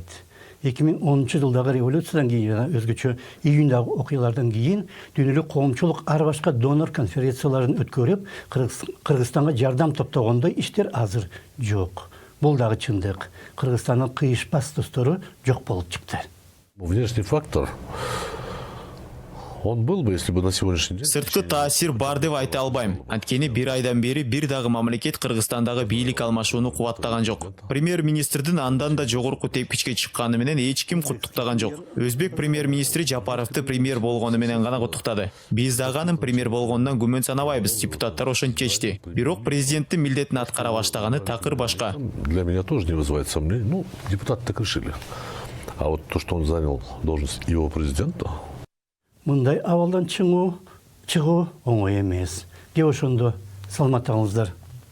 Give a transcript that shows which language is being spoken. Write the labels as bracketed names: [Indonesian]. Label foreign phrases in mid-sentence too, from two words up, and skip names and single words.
[Kyrgyz] 2010-жылдагы революциядан кийин жана өзгөчө июндагы окуялардан кийин дүйнөлүк коомчулук ар башка донор конференцияларын өткөрүп, Кыргызстанга жардам топтогондой иштер азыр жок. Бул дагы чындык. Кыргызстандын кыйышпас достору жок болуп чыкты. [Russian] Внешний фактор, он был бы, если бы на сегодняшний день... [Kyrgyz] Сырткы таасир бар деп айта албайм. Анткени бир айдан бери бир дагы мамлекет Кыргызстандагы бийлик алмашууну кубаттаган жок. Премьер-министрдин андан да жогорку тепкичке чыкканы менен эч ким куттуктаган жок. Өзбек премьер-министри Жапаровду премьер болгону менен гана куттуктады. Биз дагы анын премьер болгонунан күмөн санабайбыз, депутаттар ошентип чечти. Бирок президенттин милдетин аткара баштаганы такыр башка. [Russian] Для меня тоже не вызывает сомнений. Ну, депутаты так решили. А вот то, что он занял должность его президента... [Kyrgyz] Мындай абалдан чыгуу оңой эмес. Ошондо саламаттаңыздар.